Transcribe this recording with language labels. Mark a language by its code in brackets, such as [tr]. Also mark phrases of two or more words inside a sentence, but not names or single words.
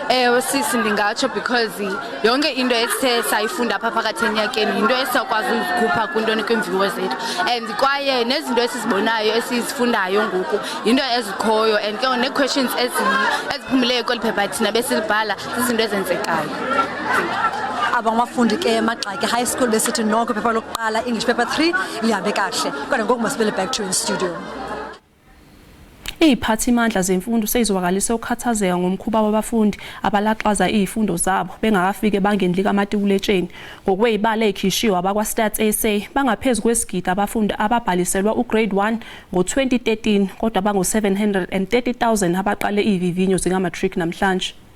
[xh] Sisi ndingatsho because yonke into esithe sayifunda apha phakathi enyakeni into esizakwazi ukuzikhupha kwintoni kwimviwo zethu and kwaye nezinto esizibonayo esizifundayo ngoku into ezikhoyo and ke nee-questions eziphumileyo kweli phepha thina besilibhala zizinto ezenzekayo. Abafundi ke eMagxaki High School besithi noko iphepha lokuqala English paper 3 lihambe kahle kodwa ngoku masibele [en] back to in studio. [zu] Iziphathimandla zemfundo sezizwakalise ukukhathazeka ngomkhuba wabafundi abalaxaza izifundo zabo bengakafike bangeni likamatikuletsheni ngokwezibalo ezikhishiwe abakwa Stats SA bangaphezulu kwesigidi abafundi ababhaliselwa ugrade 1 ngo-2013 kodwa bango 730,000 abaqale izivivinyo zikamatric namhlanje.